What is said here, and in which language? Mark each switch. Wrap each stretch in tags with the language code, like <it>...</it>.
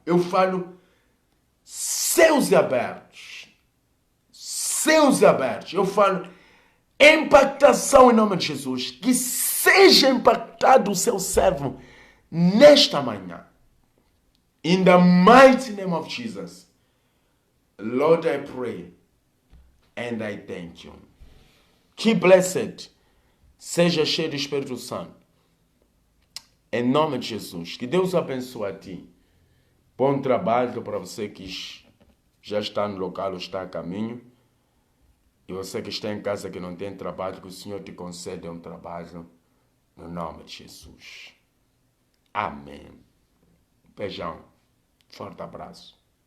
<pt>Eu falo céus abertos, céus abertos. Eu falo impactação em nome de Jesus. Que seja impactado o seu servo nesta manhã.</pt> <en>In the mighty name of Jesus. Lord, I pray and I thank you.</en> <pt>Que blessed seja cheio do Espírito Santo. Em nome de Jesus. Que Deus abençoe a ti. Bom trabalho para você que já está no local ou está a caminho. E você que está em casa que não tem trabalho, que o Senhor te conceda um trabalho no nome de Jesus. Amém. Beijão. Forte abraço.</pt>